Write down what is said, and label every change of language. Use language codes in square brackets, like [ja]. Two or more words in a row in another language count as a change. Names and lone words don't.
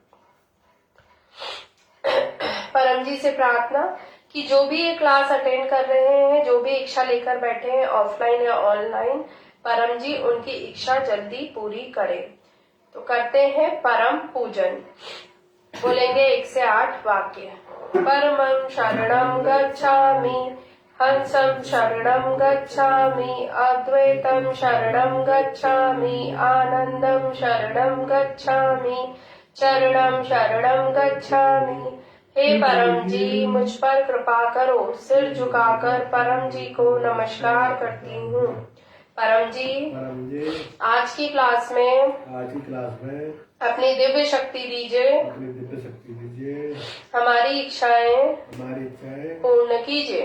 [hi] परम जी से प्रार्थना कि जो भी ये [en] class attend [hi] कर रहे हैं, जो भी इच्छा लेकर बैठे हैं ऑफलाइन या ऑनलाइन, परम जी उनकी इच्छा जल्दी पूरी करें। तो करते हैं परम पूजन। बोलेंगे 1 से 8 वाक्य। [sa] परमं शरणं गच्छामि, हंसं शरणं गच्छामि, अद्वैतं शरणं गच्छामि, आनंदं शरणं गच्छामि, चरणं शरणं गच्छामि। [hi] हे परम जी, मुझ पर कृपा करो। सिर झुकाकर परम जी को नमस्कार करती हूँ। परम जी, आज की क्लास में अपनी दिव्य शक्ति दीजिए, हमारी इच्छाएं पूर्ण कीजिए।